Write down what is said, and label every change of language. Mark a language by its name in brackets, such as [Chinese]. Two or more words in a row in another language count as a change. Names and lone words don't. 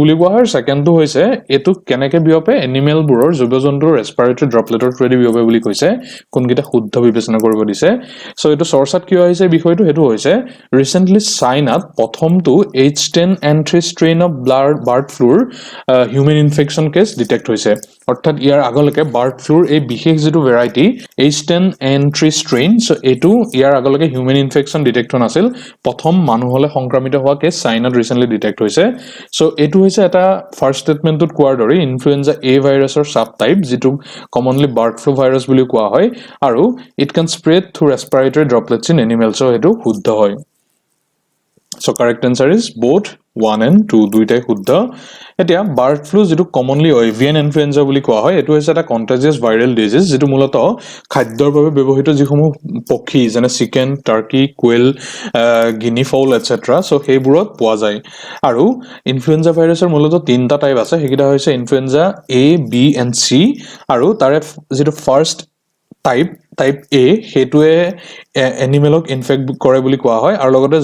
[Assamese] বুলি কোৱা হয় সেকেন্ডটো হৈছে এটো কেনেকে বিয়পে এনিমেল বুৰৰ জীৱ-জন্তুৰ [English] respiratory droplet through the [Assamese] বিয়পে বুলি কৈছে কোনকিটা শুদ্ধ বিবেচনা কৰিব দিছে সো এটো চৰ্চাত কি হৈছে বিষয়টো হেতু হৈছে ৰিসেন্টলি চাইনাত প্ৰথমটো H10N3 [English] strain of bird flu human infection case detect [Assamese] হৈছে অৰ্থাৎ ইয়াৰ আগলৈকে বাৰ্ড ফ্লুৰ এই বিশেষ যেটো ভেৰাইটি H10N3 strain সো এটো ইয়াৰ আগলৈকে [English] human infection detect [Assamese] হোৱা নাছিল প্ৰথম মানুহলে সংক্ৰমিত হোৱা কেস চাইনাত ৰিসেন্টলি ডিটেক্ট হৈছে সো এটো হৈছে এটা [English] first statement [Assamese] কোৱাৰ দৰে [English] influenza A virus sub type [Assamese] যেটো [English] commonly bird flu virus [Assamese] বুলি কোৱা হয় আৰু [English] it can spread through respiratory droplets in animals [Assamese] সো এটো শুদ্ধ হয় [English] So correct answer is both 1 and 2 [Assamese] দুইটাই শুদ্ধ এতিয়া বাৰ্ড ফ্লু যেটো [English] commonly avian influenza [Assamese] বুলি কোৱা হয় এটো হৈছে এটা [English] contagious viral disease [Assamese] যেটো মূলতঃ খাদ্যৰ বাবে ব্যৱহৃত যিসমূহ পক্ষী যেনে [English] chicken turkey quail guinea fowl etcetera [Assamese] সো হেইবোৰত পোৱা যায় আৰু ইনফ্লুয়েঞ্জা ভাইৰাছৰ মূলতঃ তিনটা টাইপ আছে হেকিটা হৈছে [English] influenza A B and C [Assamese] আৰু তাৰে যেটো [English] first type A [Assamese] হেতুৱে [English] animal infect [Assamese] কৰে বুলি কোৱা হয় আৰু লগতে